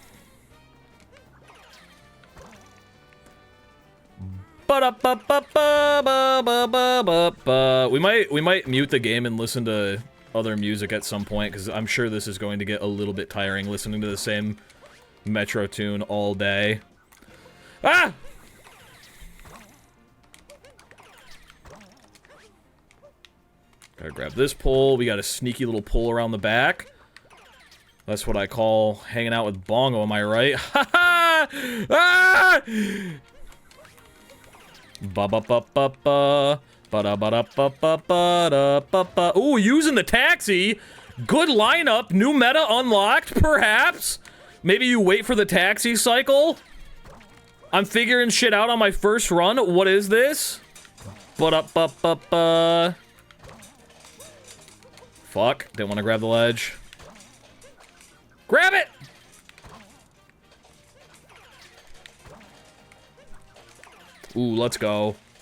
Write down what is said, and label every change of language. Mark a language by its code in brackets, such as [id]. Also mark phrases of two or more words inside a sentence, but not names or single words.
[en] We might mute the game and listen to other music at some point, because I'm sure this is going to get a little bit tiring listening to the same Metro tune all day. Ah! Gotta grab this pole. We got a sneaky little pole around the back. That's what I call hanging out with Bongo, am I right? Ha ha! Ah! Ba-ba-ba-ba-ba. Ba-da-ba-da-ba-ba-ba-da-ba-ba. Ooh, using the taxi. Good lineup. New meta unlocked, perhaps. Maybe you wait for the taxi cycle. I'm figuring shit out on my first run. What is this? Ba-da-ba-ba-ba. Fuck. Didn't want to grab the ledge. Grab it! Ooh, let's go.